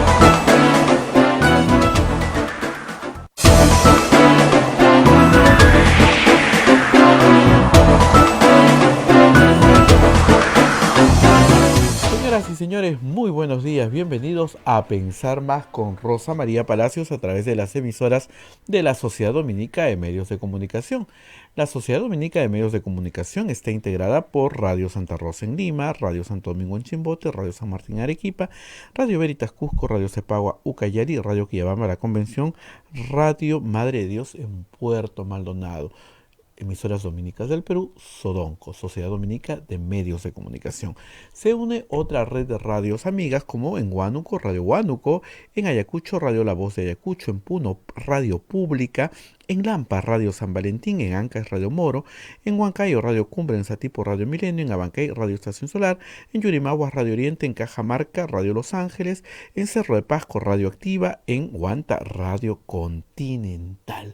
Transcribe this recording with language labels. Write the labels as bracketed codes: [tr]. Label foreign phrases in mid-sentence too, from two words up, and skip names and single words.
[es] Señores, muy buenos días, bienvenidos a Pensar Más con Rosa María Palacios a través de las emisoras de la Sociedad Dominica de Medios de Comunicación. La Sociedad Dominica de Medios de Comunicación está integrada por Radio Santa Rosa en Lima, Radio Santo Domingo en Chimbote, Radio San Martín Arequipa, Radio Veritas Cusco, Radio Cepagua Ucayali, Radio Quillabamba La Convención, Radio Madre de Dios en Puerto Maldonado. Emisoras dominicas del Perú, Sodomco, Sociedad Dominica de Medios de Comunicación. Se une otra red de radios amigas como en Huánuco, Radio Huánuco, en Ayacucho, Radio La Voz de Ayacucho, en Puno, Radio Pública, en Lampa, Radio San Valentín, en Ancash, Radio Moro, en Huancayo, Radio Cumbre, en Satipo, Radio Milenio, en Abancay, Radio Estación Solar, en Yurimaguas, Radio Oriente, en Cajamarca, Radio Los Ángeles, en Cerro de Pasco, Radio Activa, en Huanta, Radio Continental.